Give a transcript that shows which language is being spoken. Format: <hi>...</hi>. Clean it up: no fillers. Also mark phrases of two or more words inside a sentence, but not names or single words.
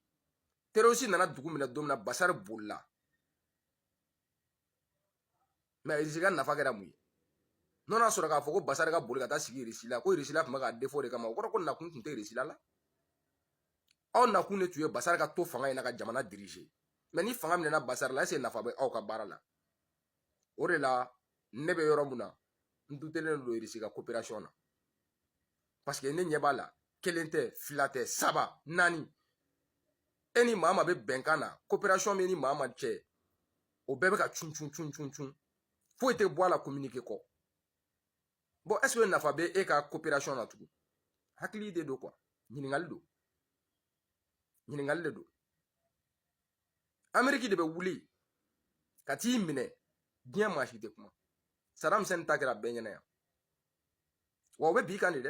<bm>Terroriste nana dugu minɛ don min na Basar bolila. Mais Irisi ka nafa kɛra mun ye? N'o y'a sɔrɔ k'a fɔ ko Basar ka boli ka taa sigi Irisi la ko Irisi la tun bɛ ka</bm> <fr>défaut de</fr> <bm>kama o kɔrɔ ko nakun tun tɛ Irisi la. Aw nakun de tun ye Basar ka to fanga in na ka jamana diriger. Mais ni fanga minɛna Basar la</bm> <fr>est-ce que</fr> <bm>nafa bɛ aw ka baara la? O de la ne bɛ yɔrɔ mun na n dutelen don Irisi ka coopération na. Parce que ne ɲɛ b'a la kelen tɛ fila tɛ saba naani. E ni maa maa bɛ bɛnkan na coopération bɛ ni maa maa cɛ o bɛɛ bɛ ka cun. Foyi tɛ bɔ a la communiqué kɔ.</bm> <fr>Bon est-ce que</fr> <bm>nafa bɛ e ka coopération na tugun? Hakili de don quoi. Ɲininkali de don. Amérique de bɛ wuli ka t'i minɛ diɲɛ maa si tɛ kuma. Saddam Hussein ta kɛra bɛɛ ɲɛna yan. Wa o bɛ bi kan de dɛ.</bm>